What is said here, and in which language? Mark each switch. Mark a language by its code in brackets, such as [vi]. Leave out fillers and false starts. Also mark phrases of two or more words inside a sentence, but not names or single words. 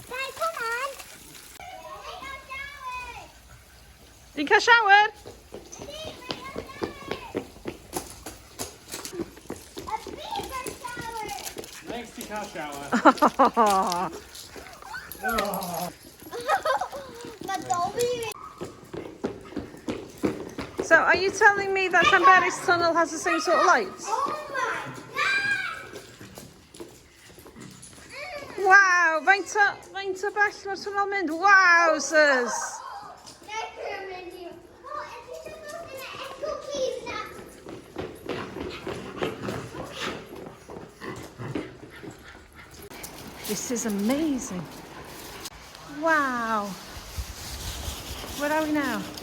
[en] Dad, come on. [cy] Ti'n cael shower? [en] Next to car shower. So, are you telling me that Llanberis Tunnel has the same sort of lights? [cy] Wow, faint o bell mae'r tunnel mynd? [en] Wowzers! This is amazing. Wow. Where are we now?